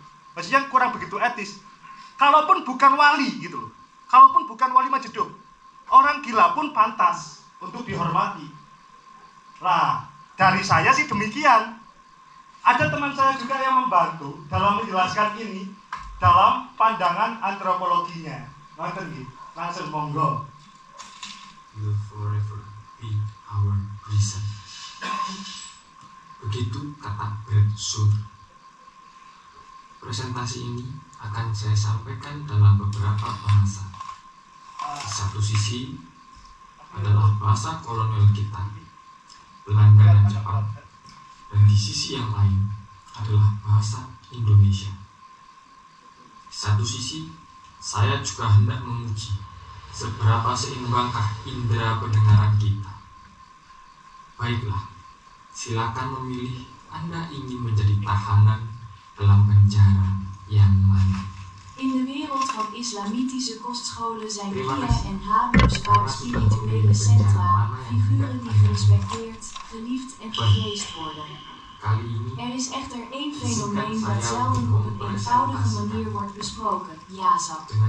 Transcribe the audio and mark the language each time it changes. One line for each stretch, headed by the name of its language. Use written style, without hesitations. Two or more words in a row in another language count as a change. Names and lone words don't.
Indonesian: Maksudnya kurang begitu etis. Kalaupun bukan wali gitu loh, kalaupun bukan wali majeduk, orang gila pun pantas untuk dihormati. Nah, dari saya sih demikian. Ada teman saya juga yang membantu dalam menjelaskan ini dalam pandangan antropologinya. Langsung monggo.
English: Will forever be our reason.
Indonesian: Begitu kata Bradshaw. Presentasi ini akan saya sampaikan dalam beberapa bahasa. Di satu sisi adalah bahasa kolonial kita, Belanda dan Jepang, dan di sisi yang lain adalah bahasa Indonesia. Di satu sisi, saya juga hendak menguji seberapa seimbangkah indera pendengaran kita. Baiklah, silakan memilih Anda ingin menjadi tahanan dalam penjara yang mana.
Dutch: In de wereld van islamitische kostscholen zijn via en HABO's vaak spirituele centra, figuren die gerespecteerd, geliefd en gevreesd worden. Er is echter één fenomeen dat zelden op een eenvoudige manier wordt besproken, yazab.